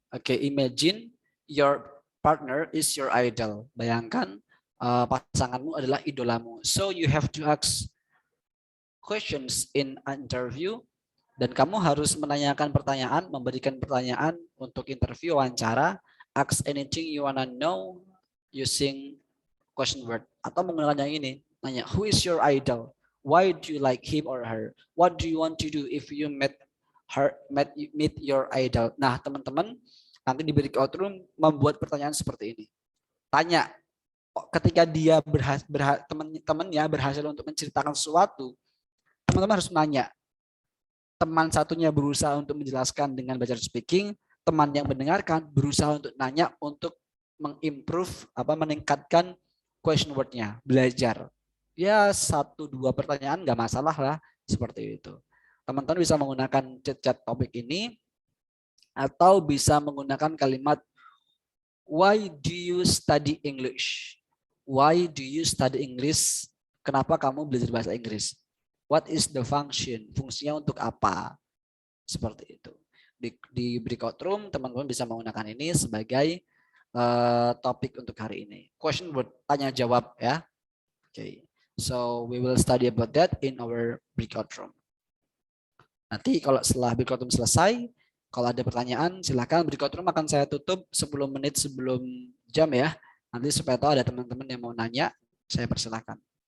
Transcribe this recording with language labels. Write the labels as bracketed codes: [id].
[en] Oke, imagine your partner is your idol. [id] Bayangkan pasanganmu adalah idolamu. [en] So you have to ask questions in an interview [id] dan kamu harus menanyakan pertanyaan, memberikan pertanyaan untuk interview wawancara, [en] ask anything you wanna know using question word [id] atau menggunakan yang ini, nanya [en] who is your idol? Why do you like him or her? What do you want to do if you meet your idol? [id] Nah, teman-teman nanti di breakout room membuat pertanyaan seperti ini. Tanya ketika dia teman-temannya berhasil untuk menceritakan sesuatu, teman-teman harus nanya. Teman satunya berusaha untuk menjelaskan dengan belajar speaking, teman yang mendengarkan berusaha untuk nanya untuk mengimprove meningkatkan question word-nya, belajar. Ya 1-2 pertanyaan nggak masalah lah seperti itu. Teman-teman bisa menggunakan chat topik ini atau bisa menggunakan kalimat [en] why do you study English? Why do you study English? [id] Kenapa kamu belajar bahasa Inggris? [en] What is the function? [id] Fungsinya untuk apa? Seperti itu. Di breakout room, teman-teman bisa menggunakan ini sebagai topik untuk hari ini. Question word, tanya jawab ya. Okay. [en] So we will study about that in our breakout room. [id] Nanti kalau setelah breakout room selesai, kalau ada pertanyaan silakan. Breakout room akan saya tutup 10 menit sebelum jam ya. Nanti supaya tahu ada teman-teman yang mau nanya, saya persilakan.